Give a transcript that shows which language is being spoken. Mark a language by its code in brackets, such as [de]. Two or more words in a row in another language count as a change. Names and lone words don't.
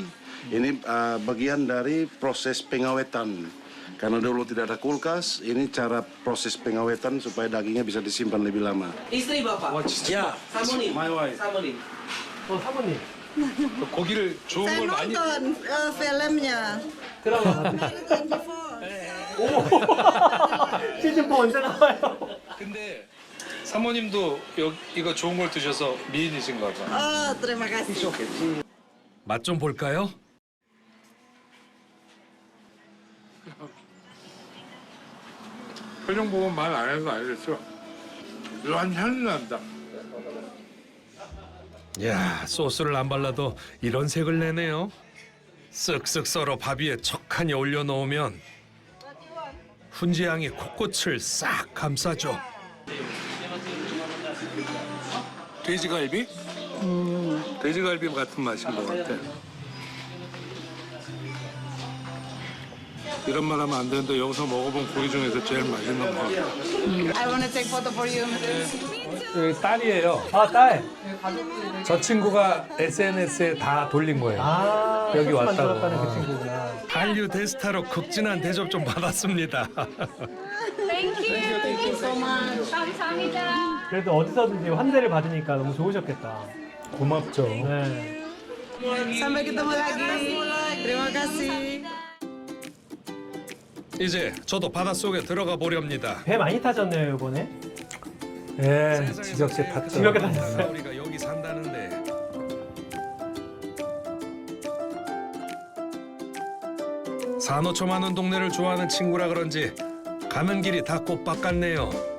[id] Ini bagian dari proses pengawetan. Karena dulu tidak ada kulkas, ini cara proses pengawetan supaya dagingnya bisa disimpan lebih lama. Istri bapak? Ya, [ko] 사모님. [en] my wife. [ko] 사모님. 사모님. 고기를 좋은 [id] Saya [ko] 걸 많이 [id] nonton filmnya. [ko] 드라마 [id] Nonton [ko] 시즌 4 언제 나와요? 근데 사모님도 이거 좋은 걸 드셔서 미인이신가 봐. [id] Oh, terima kasih. [ko] 맛 좀 볼까요? 표정 보면 말 안 해도 알겠어. 묘한 향이 난다. 야, 소스를 안 발라도 이런 색을 내네요. 쓱쓱 썰어 밥 위에 척하니 올려놓으면 훈제향이 콧꽃을 싹 감싸죠. 돼지갈비? 돼지갈비 같은 맛인 것 같아. 이런 말 하면 안 되는데 여기서 먹어본 고기 중에서 제일 맛있는 거 같아. [en] I want to take photo for you. [ko] 딸이에요. 아, 딸. 저 친구가 SNS에 다 돌린 거예요. 아, 여기 소스 왔다고. 만들었다는 그 친구구나. 한류 대스타로 극진한 대접 좀 받았습니다. [en] Thank you so much. [ko] 감사합니다. 그래도 어디서든지 환대를 받으니까 너무 좋으셨겠다. 고맙죠. 네. [id] Sampai ketemu lagi. Terima kasih. [ko] 이제 저도 바닷속에 들어가 보렵니다. 배 많이 타셨네요, 이번에. 예, 지적세 탔죠. 지겹게 타셨어요? 우리가 여기 산다는데. 산호초 많은 동네를 좋아하는 친구라 그런지 가는 길이 다 꽃밭 같네요.